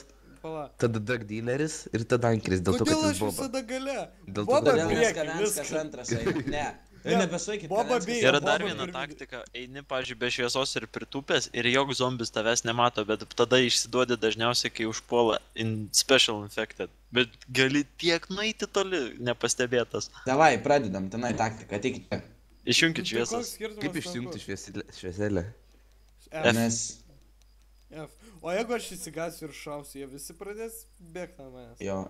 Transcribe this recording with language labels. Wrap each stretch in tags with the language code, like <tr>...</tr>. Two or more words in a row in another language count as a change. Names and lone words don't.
<lt>Pala. tada drug dealeris ir tada Ankeris, dėl to, kad Kodėl jis aš boba. visada gale? Dėl to, Boba kad prieki, Kavenskas viskas. antras, ne. Nebesuokit Boba Kavenskas. bijo. Yra dar Boba viena ir- taktika, eini, pavyzdžiui, be šviesos ir pritūpęs ir joks zombis tavęs nemato, bet tada išsiduodi dažniausiai, kai užpuola</lt> <en>in special infected.</en> <lt>Bet gali tiek nueiti toli, nepastebėtas. Davai, pradedam, tenai taktiką, ateikite. Išjunkit Tai koks šviesas. skirtumas Kaip nuo išsijungti ko? švieselę? F. Nes... F. O jeigu aš įsigasiu ir šausiu, jie visi pradės bėgti nuo manęs.</lt>